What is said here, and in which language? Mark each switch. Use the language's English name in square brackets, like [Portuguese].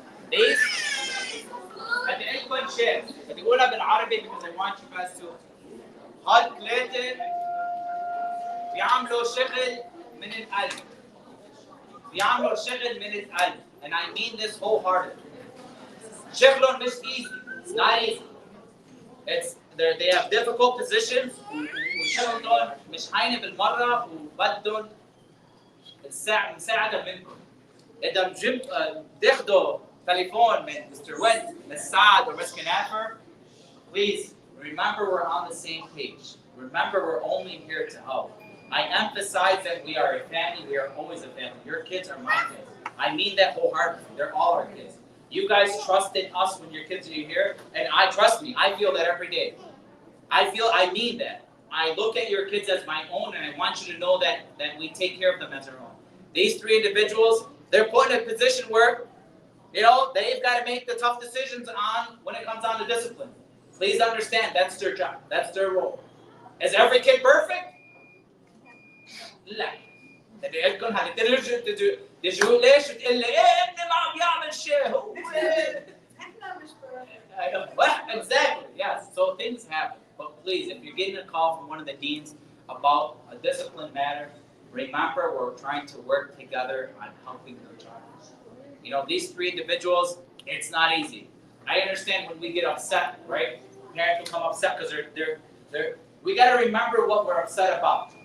[English] These [Arabic] بدي أقول شيء بدي أقولها بالعربي [English] because I want you guys to [Arabic] هالثلاثة بيعملوا شغل من القلب. بيعملوا شغل من القلب, [English] and I mean this wholeheartedly. [Arabic] شغلهم مش [English] easy. It's not easy. They have difficult positions [Arabic] وشغلهم مش هينة بالمرة وبدهم مساعدة منكم. إذا تاخدوا تليفون من Mr. [English] Wendt, Ms. Saad, or Ms. Knapper, please remember we're on the same page. Remember we're only here to help. I emphasize that we are a family. We are always a family. Your kids are my kids. I mean that wholeheartedly. They're all our kids. You guys trust in us when your kids are here, and trust me, I feel that every day. I mean that. I look at your kids as my own, and I want you to know that we take care of them as our own. These three individuals, they're put in a position where, they've got to make the tough decisions on when it comes down to discipline. Please understand, that's their job. That's their role. Is every kid perfect? [Arabic] لا. بدي أقول هذه ترجع تجوا ليش تقول لي ابني ما عم يعمل شيء هو احنا مش [English] perfect. Exactly, yes. So things happen. But please, if you're getting a call from one of the deans about a discipline matter, remember we're trying to work together on helping your child. These three individuals, it's not easy. I understand when we get upset, right? Parents will come upset because they're we got to remember what we're upset about.